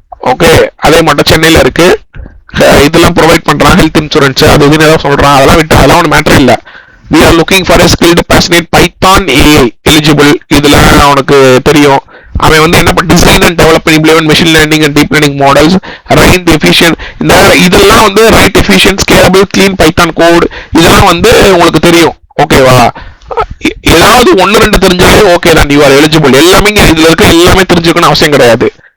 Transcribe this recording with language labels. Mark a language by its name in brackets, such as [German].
[Tamil] Okay, அதே மட்டும் சென்னையில இருக்கு, இதெல்லாம் ப்ரொவைட் பண்றான், ஹெல்த் இன்சூரன்ஸ், அது இதுன்னு ஏதாவது சொல்றான். அதெல்லாம் விட்டு அதெல்லாம் ஒன்றும் மேட்டர் இல்லை. [English] we are looking for a skilled passionate Python AI eligible. [Tamil] இதுல அவனுக்கு தெரியும். அவன் வந்து என்ன [English] design and develop implement machine learning and deep learning models, write efficient, இதெல்லாம் வந்து write efficient scalable clean Python code, [Tamil] இதெல்லாம் வந்து உங்களுக்கு தெரியும். [English] ஓகேவா? [Tamil] ஏதாவது 1-2 தெரிஞ்சாலே ஓகே தான், [English] You are eligible. [Tamil] எல்லாமே இதுல இருக்க எல்லாமே தெரிஞ்சுக்கணும் அவசியம் கிடையாது.